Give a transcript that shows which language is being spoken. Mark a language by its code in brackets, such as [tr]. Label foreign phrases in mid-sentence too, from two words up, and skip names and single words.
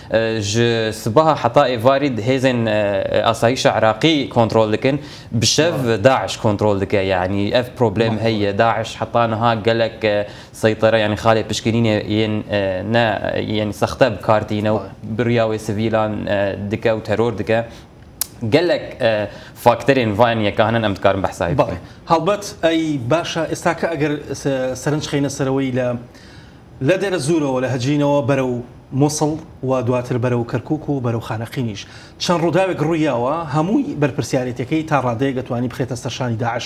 [ku] ji sibaha heta êvarî hêzên asayîşa Iraqî kontrol dikin bi şev Daeş kontrol dike yani ev problem heye Daeş heta niha gelek seytara yani xalê piştgirînê yên ne yani sexte bi kar tîne û biriya wê sivîlan dike û teror dike. gelek فاکتەرێن وایان یەکانن ئەم دکارن بەحسایی [ckb] بڵێ هەڵبەت ئەی باشە ئێستاکە ئەگەر سەرنج خینە سەرەوەی لە دێرە زوورەوە لە هەجینەوە بەرەو مووسڵ و دواتر بەرەو کەرکووک و بەرەو خانەقینیش چەند ڕووداوێک ڕوویاوە هەمووی بەرپرسیارەتەکەی تا ڕادەیە دەتوانی بخێتە سەرشانی داعش.